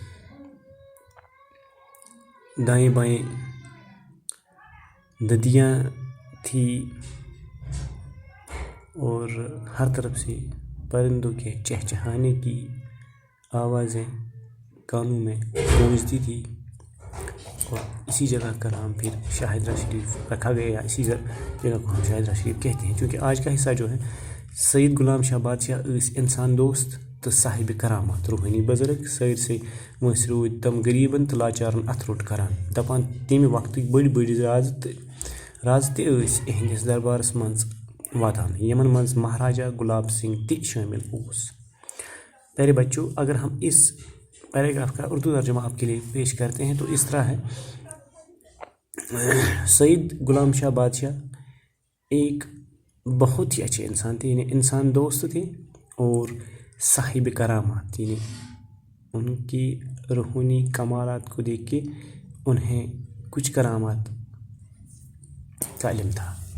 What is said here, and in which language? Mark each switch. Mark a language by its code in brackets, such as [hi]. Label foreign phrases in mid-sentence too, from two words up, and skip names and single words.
[ur] دائیں بائیں ندیاں تھی اور ہر طرف سے پرندوں کے چہچہانے کی آوازیں کانوں میں گونجتی تھی. اور اسی جگہ کا نام پھر شاہدرہ شریف رکھا گیا. اسی جگہ کو ہم شاہدرہ شریف کہتے ہیں, کیونکہ آج کا حصہ جو ہے [ks] سید غلام شاہ بادشاہ انسان دوست تو صاحب کرامات, روحانی بزرگ سیر سے وٲنٛسہِ روٗدۍ تم غریٖبن تہٕ لاچارن اتھ روٚٹ کران. دپان تمہِ وقتٕکۍ بٔڑۍ بٔڑۍ راز تہِ ٲسۍ اِہنٛدِس دربارس منٛز واتان, یمن منٛز مہاراجا گلاب سنگھ تہِ شٲمِل اوس. [ur] پیارے بچوں, اگر ہم اس پیراگراف کا اردو ترجمہ آپ کے لیے پیش کرتے ہیں تو اس طرح ہے. سید غلام شاہ بادشاہ ایک بہت ہی اچھے انسان تھے, یعنی انسان دوست تھے اور صاحب کرامات, یعنی ان کی روحانی کمالات کو دیکھ کے انہیں کچھ کرامات کا علم تھا.